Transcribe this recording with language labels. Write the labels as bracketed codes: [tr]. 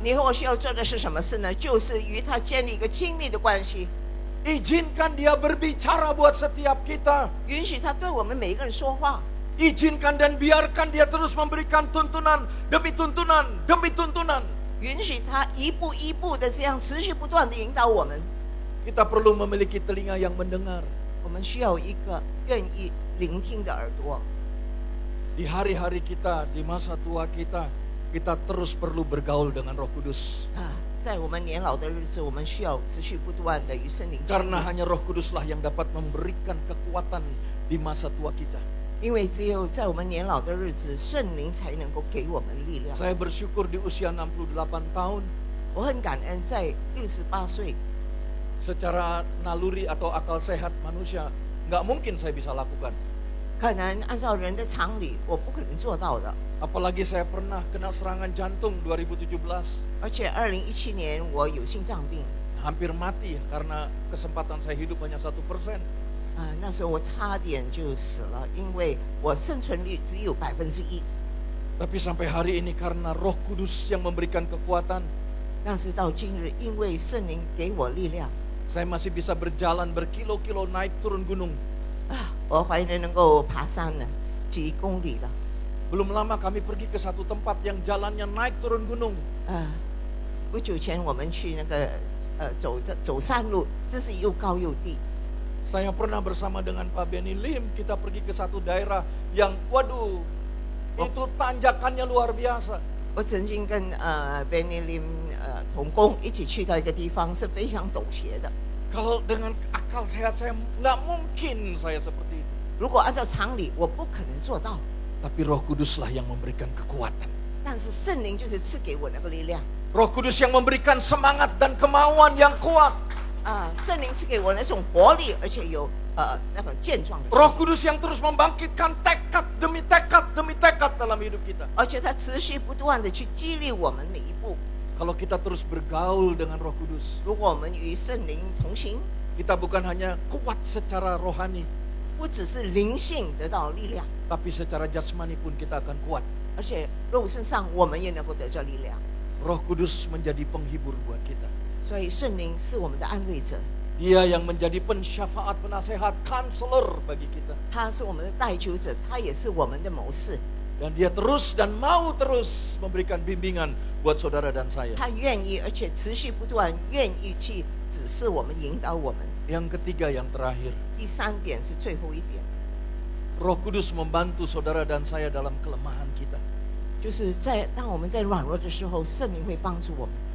[zh] 你和我需要做的是什么事呢？就是与他建立一个亲密的关系。 [id] Izinkan dia berbicara buat setiap kita. [zh] 允许他对我们每一个人说话， [id] Izinkan dan biarkan dia terus memberikan tuntunan demi tuntunan demi tuntunan. [zh] 允许他一步一步的这样持续不断的引导我们。 [id] Kita perlu memiliki telinga yang mendengar. [zh] 我们需要一个愿意聆听的耳朵。 [id] Di hari-hari kita, di masa tua kita, kita terus perlu bergaul dengan Roh Kudus. [zh] 在我们年老的日子，我们需要持续不断的与圣灵经历。 [id] Karena hanya Roh Kuduslah yang dapat memberikan kekuatan di masa tua kita. [zh] 因为只有在我们年老的日子，圣灵才能够给我们力量。 [id] Saya bersyukur di usia 68 tahun. [zh] 我很感恩，在68岁， [id] Secara naluri atau akal sehat manusia, nggak mungkin saya bisa lakukan. [zh] 可能按照人的常理，我不可能做到的。 [id] Apalagi saya pernah kena serangan jantung 2017. [zh] 而且2017年我有心脏病， [id] Hampir mati karena kesempatan saya hidup hanya 1%. [zh] 那时候我差点就死了，因为我生存率只有1%。 [id] Tapi sampai hari ini karena Roh Kudus yang memberikan kekuatan, [zh] 但是到今日，因为圣灵给我力量， [id] saya masih bisa berjalan berkilo-kilo naik turun gunung. [zh] 我还能够爬山了，几公里了。 [id] Belum lama kami pergi ke satu tempat yang jalannya naik turun gunung. [zh] 不久前我们去那个走山路，这是又高又低。 [id] Saya pernah bersama dengan Pak Benny Lim, kita pergi ke satu daerah yang waduh, itu tanjakannya luar biasa. [zh] 我曾经跟Benny Lim 同工一起去到一个地方，是非常陡斜的。 [id] Kalau dengan akal sehat saya nggak mungkin saya seperti itu. [zh] 如果按照常理，我不可能做到。 [id] Tapi Roh Kuduslah yang memberikan kekuatan. [zh] 但是圣灵就是赐给我那个力量。 [id] Roh Kudus yang memberikan semangat dan kemauan yang kuat. [zh] 圣灵赐给我那种活力，而且有那种健壮的。 [id] Roh Kudus yang terus membangkitkan tekad demi tekad demi tekad dalam hidup kita. [zh] 而且他持续不断的去激励我们每一步。 [id] Kalau kita terus bergaul dengan Roh Kudus, [zh] 如果我们与圣灵同行， [id] kita bukan hanya kuat secara rohani, [zh] 不只是灵性得到力量， [id] tapi secara jasmani pun kita akan kuat. [zh] 而且肉身上我们也能够得到力量。 [id] Roh Kudus menjadi penghibur buat kita. [zh] 所以圣灵是我们的安慰者， [id] Dia yang menjadi pensyafaat, penasehat, counselor bagi kita. [zh] 他是我们的代求者，他也是我们的谋士。 [id] Dan dia terus dan mau terus memberikan bimbingan buat saudara dan saya. [zh] 他愿意，而且持续不断，愿意去指示我们、引导我们。 [id] Yang ketiga, yang terakhir, [zh] 第三点是最后一点， [id] Roh Kudus membantu saudara dan saya dalam kelemahan kita. [zh] 就是当我们在软弱的时候，圣灵会帮助我们。